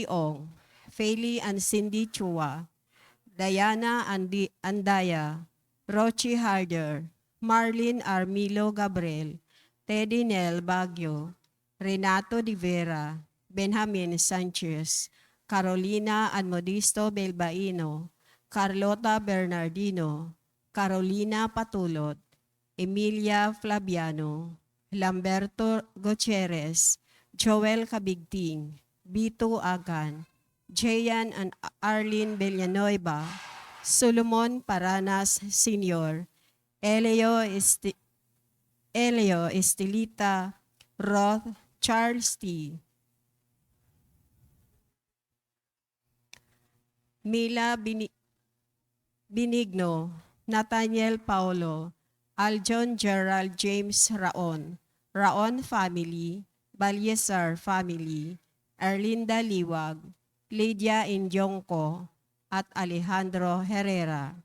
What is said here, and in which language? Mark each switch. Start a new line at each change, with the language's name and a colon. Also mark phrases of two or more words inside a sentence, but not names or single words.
English: Ong, Feli and Cindy Chua, Diana Andaya, Rochi Harder, Marlene Armilo Gabriel, Teddy Nel Baguio, Renato Di Vera, Benjamin Sanchez, Carolina and Modisto Belbaino, Carlota Bernardino, Carolina Patulot, Emilia Flaviano, Lamberto Gutierrez, Joel Cabigting, Bito Agan, Jayan and Arlene Villanueva, Solomon Paranas Sr., Elio Estelita, Roth, Charles T., Mila Binigno, Nathaniel Paulo, Aljon Gerald James Raon, Raon family, Balyesar family, Erlinda Liwag, Lydia Injongko, at Alejandro Herrera.